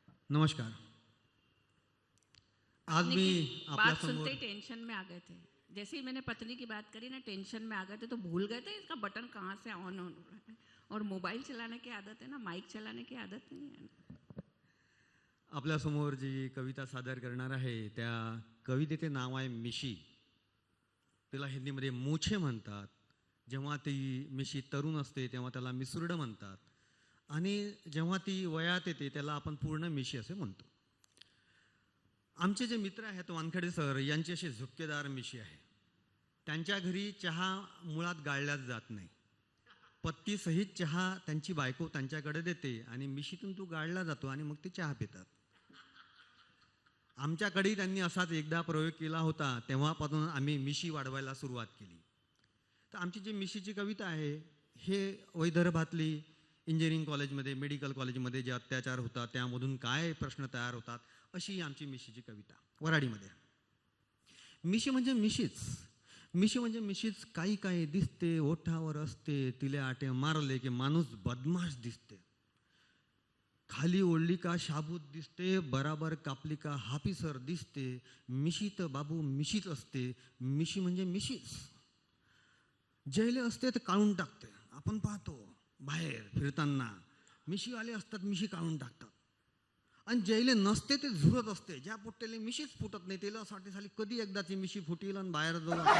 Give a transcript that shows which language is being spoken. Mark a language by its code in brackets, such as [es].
[hi] नमस्कार। आज भी बात सुनते ही टेंशन में आ गए थे। जैसे ही मैंने पत्नी की बात करी ना, टेंशन में आ गए थे, तो भूल गए थे इसका बटन कहाँ से ऑन हो रहा है। और मोबाईल चलाने की आदत है ना, माइक चलाने की आदत नहीं है। [mr] आपल्यासमोर जी कविता सादर करणार आहे त्या कवितेचे नाव आहे मिशी। तिला हिंदीमध्ये मूछे म्हणतात। जेव्हा ती मिशी तरुण असते तेव्हा त्याला मिसुरडं म्हणतात आणि जेव्हा ती वयात येते त्याला आपण पूर्ण मिशी असे म्हणतो। आमचे जे मित्र आहेत वानखेडे सर यांची अशी झुपकेदार मिशी आहे। त्यांच्या घरी चहा मुळात गाळल्याच जात नाही। पत्ती सहित चहा त्यांची बायको त्यांच्याकडे देते आणि मिशीतून तो गाळला जातो आणि मग ते चहा पितात। आमच्याकडे त्यांनी असाच एकदा प्रयोग केला होता, तेव्हापासून आम्ही मिशी वाढवायला सुरुवात केली। तर आमची जी मिशीची कविता आहे हे विदर्भातली इंजिनिअरिंग कॉलेजमध्ये, मेडिकल कॉलेजमध्ये जे अत्याचार होतात त्यामधून काय प्रश्न तयार होतात अशी आमची मिशीची कविता वराडीमध्ये। मिशी म्हणजे मिशीच, मिशी म्हणजे मिशीच, काही काही दिसते, ओठावर असते, तिले आटे मारले की माणूस बदमाश दिसते। खाली ओढली का शाबूत दिसते, बराबर कापली का हाफिसर दिसते। मिशी तर बाबू मिशीच असते, मिशी म्हणजे मिशीच। जैले असते तर काढून टाकते। आपण पाहतो बाहेर फिरताना मिशीवाले असतात, मिशी काढून टाकतात। आणि जैले नसते ते झुरत असते, ज्या पोट्टेले मिशीच फुटत नाही त्याला साठी झाली कधी एकदाची मिशी फुटील आणि बाहेर जाऊ।